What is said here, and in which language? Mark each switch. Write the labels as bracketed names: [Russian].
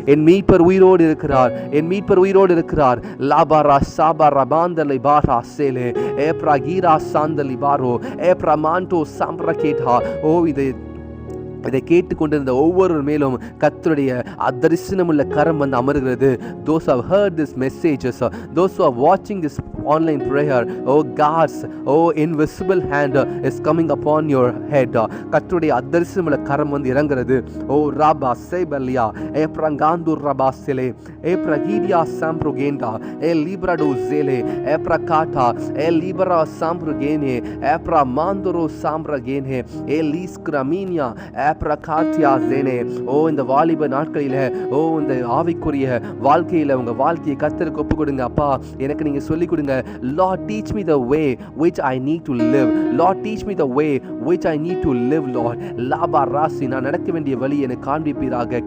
[Tamil] என் மீட்பர் உயிரோடு இருக்கிறார், என் மீட்பர் உயிரோடு இருக்கிறார். லாபாரா சாபாரா பாந்தலை பாரா சேலே ஏப்ரா கீரா சாந்தலி பாரோ ஏப்ரா மாண்டோ சாம்பிரகேட்டா. ஓ, இதை கேட்டுக்கொண்டிருந்த ஒவ்வொரு மேலும் கர்த்தருடைய அதரிசனமுள்ள கரம் வந்து அமர்கிறது. [English] Those who have heard this messages, those who are watching this online prayer, oh God's invisible hand is coming upon your head. [Tamil] கர்த்தருடைய அதரிசனமுள்ள கரம் வந்து இறங்குறது. ஓ ராபா சேபலியா ஏப்ரங்காந்து ராபா செலே ஏப்ரகீடியா சாம்ப்ரோகேண்டா ஏ லிப்ராடோ ஜேலே ஏப்ரகாட்டா ஏ லிபரா சாம்ப்ரோகேனே ஏப்ரா மாந்தரோ சாம்ப்ரகேனே ஏ லீஸ்கிராமினியா ஏப்ரகாட்டியா ஜேனே. ஓ, இந்த வாலிப நாட்களில, ஓ, இந்த ஆவிக்குரிய வாழ்க்கையில உங்க வாழ்க்கையை கர்த்தருக்கு ஒப்பு கொடுங்க. அப்பா, எனக்கு நீங்க சொல்லிக் கொடுங்க. [English] Lord, teach me the way which I need to live. Lord, teach me the way which I need to live, Lord. லாபா ராசி, [Tamil] நான் நடக்க வேண்டிய வழி எனக்கு காண்பிப்பீராக.